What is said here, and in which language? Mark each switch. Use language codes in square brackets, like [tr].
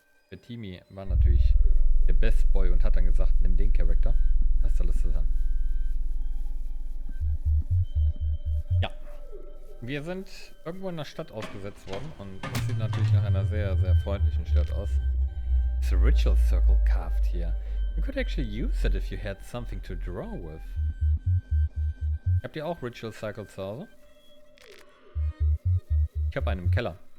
[de] Der Timmy war natürlich der Best Boy und hat dann gesagt, nimm den Charakter. Was ist alles zusammen? Ja. Wir sind irgendwo in der Stadt ausgesetzt worden und das sieht natürlich nach einer sehr, sehr freundlichen Stadt aus. [en] There's a ritual circle carved here. You could actually use it if you had something to draw with. [de] Habt ihr auch Ritual Cycle zu Hause? Ich habe einen im Keller.